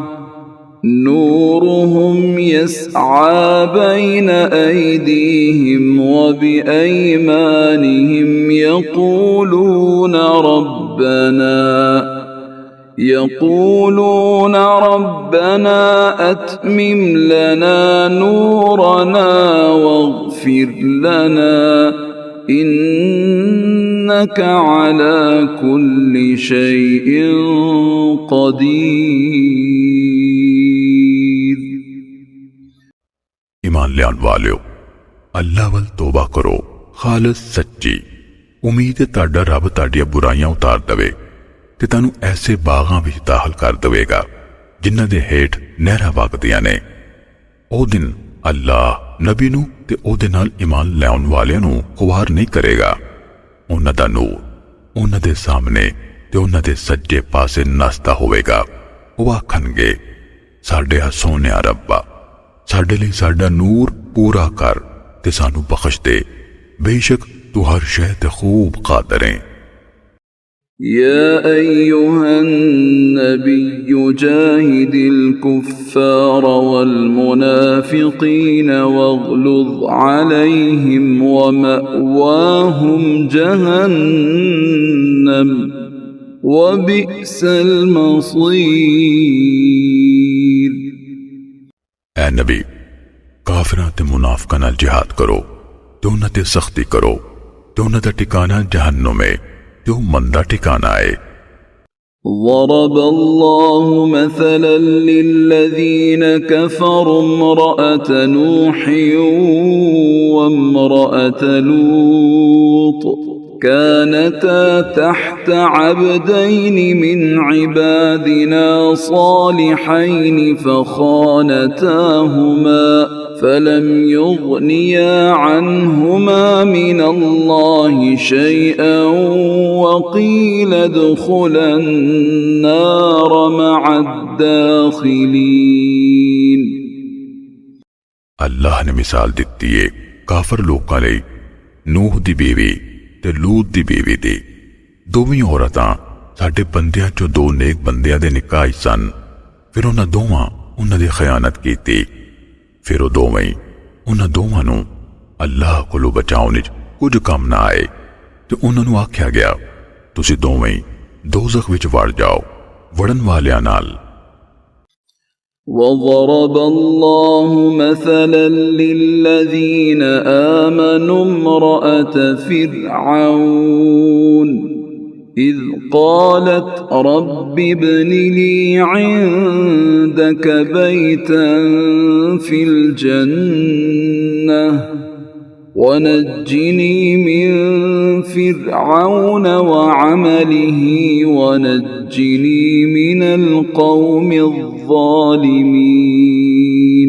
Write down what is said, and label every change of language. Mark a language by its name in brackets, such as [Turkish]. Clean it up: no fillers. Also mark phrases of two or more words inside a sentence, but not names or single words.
[Arabic] نورهم يسعى بين أيديهم وبأيمانهم يقولون ربنا أتمم لنا نورنا واغفر لنا إنك على كل شيء قدير۔ [Punjabi] ایمان لیان والیو، اللہ ول توبہ کرو خالص سچی. امید ہے تاڑا رب تاڑیاں برائیاں اتار دوے تے تانو ایسے باغاں وچ داخل کر دیوے گا جنہاں دے ہیٹھ نہراں وگدیاں نے. او دن اللہ نبی نو تے اودے نال ایمان لیاؤن والیاں نو خوار نہیں کرے گا. انہاں دا نور انہاں دے سامنے تے انہاں دے سجے پاسے نسدا ہووے گا. او آکھن گے، ساڈے سونیا ربا، ساڈے لئی ساڈا نور پورا کر تے سانو بخش دے، بیشک تو ہر شے تے خوب قادر ہے. [Arabic] يا أيها النبي جاهد الكفار والمنافقين واغلظ عليهم ومأواهم جهنم وبئس المصير۔ [Punjabi] اے نبی، کافراں تے منافقاں نال جہاد کرو تے انہاں تے سختی کرو تے انہاں دا ٹھکانہ جہنم ہے تے اوہ مندا ٹھکانہ ہے. [Arabic] ضرب الله مثلا للذين كفروا امرأة نوح وامرأة لوط كانتا تحت عبدين من عبادنا صالحين فخانتاهما فلم يغنيا عنهما من الله شيئا وقيل ادخلا النار مع الداخلين۔ [Punjabi] اللہ نے مثال دتی ہے کافر لوکاں لئی نوح دی بیوی تے لوط دی بیوی دی. دوویں عورتاں ساڈے بندیاں چوں دو نیک بندیاں دے نکاح سن. فیر انہاں دوواں انہاں دی خیانت کیتی. فیر اوہ دوویں انہاں دوواں نوں اللہ کولوں بچاؤن وچ کجھ کم نہ آئے تے انہاں نوں آکھیا گیا، تسیں دوویں دوزخ وچ وڑ جاؤ وڑن والیاں نال. [Arabic] وضرب الله مثلا للذين آمنوا امرأة فرعون إذ قالت رب ابن لي عندك بيتا في الجنة ونجني من فرعون وعمله ونجني من القوم الظالمين